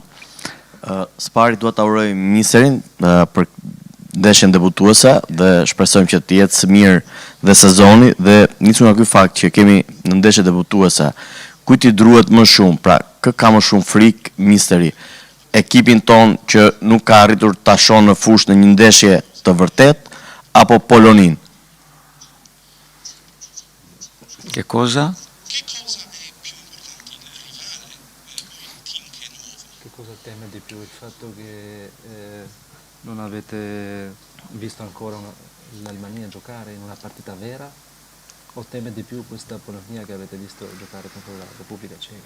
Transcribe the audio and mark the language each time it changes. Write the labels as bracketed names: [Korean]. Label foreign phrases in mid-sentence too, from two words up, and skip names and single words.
[Albanian] Spari dua ta uroj Miserin për ndeshjen debutuese dhe shpresojmë që të jetë së mirë dhe sezoni, dhe nisur nga ky fakt që kemi në ndeshje debutuese, kujt i druhet më shumë, pra kë ka më shumë frikë Misteri, ekipin ton që nuk ka arritur ta shohë në fushë në një ndeshje të vërtet, apo Polonin? [Italian] Che cosa? Che cosa teme di più? Il fatto che non avete visto ancora l'Albania giocare in una partita vera o teme di più questa Polonia che avete visto giocare contro la Repubblica Ceca?